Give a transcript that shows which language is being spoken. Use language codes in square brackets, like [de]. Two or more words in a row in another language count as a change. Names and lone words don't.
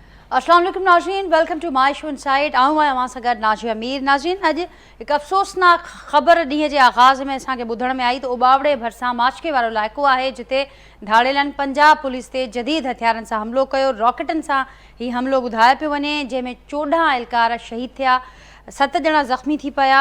[ar] السلام عليكم नाज़रीन, [en] Welcome to my show Inside. [sd] आऊं आहियां अवां सां गॾु नाज़िया मीर। नाज़रीन, अॼु हिकु अफ़सोसनाक ख़बर ॾींहं जे आगाज़ में असांखे ॿुधण में आई त उबावड़े भरिसां माचके वारो इलाइक़ो आहे जिते धाड़ेलनि पंजाब पुलिस ते जदीद हथियारनि सां हमिलो कयो। रॉकेटनि सां हीउ हमिलो ॿुधायो पियो वञे, जंहिंमें 14 एहलकार शहीद थिया, 7 ॼणा ज़ख़्मी थी पिया।